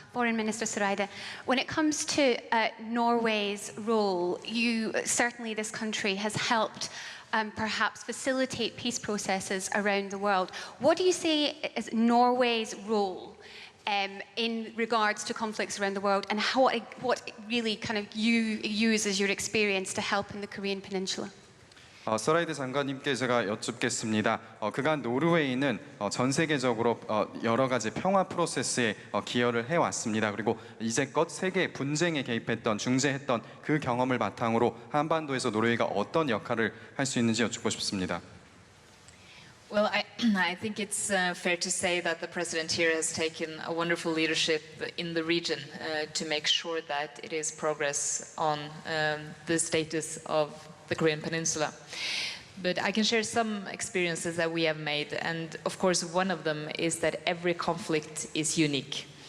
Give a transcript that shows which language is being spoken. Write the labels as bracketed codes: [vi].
[en] Foreign Minister Soreide, when it comes to Norway's role, certainly this country has helped perhaps facilitate peace processes around the world. What do you say is Norway's role in regards to conflicts around the world, and what really kind of you use as your experience to help in the Korean Peninsula? [ko] 서라이드 장관님께 제가 여쭙겠습니다. 그간 노르웨이는 전 세계적으로 여러 가지 평화 프로세스에 기여를 해왔습니다. 그리고 이제껏 세계 분쟁에 개입했던, 중재했던 그 경험을 바탕으로 한반도에서 노르웨이가 어떤 역할을 할 수 있는지 여쭙고 싶습니다. [en] Well, I think it's fair to say that the President here has taken a wonderful leadership in the region to make sure that it is progress on the status of the Korean Peninsula. But I can share some experiences that we have made, and of course one of them is that every conflict is unique.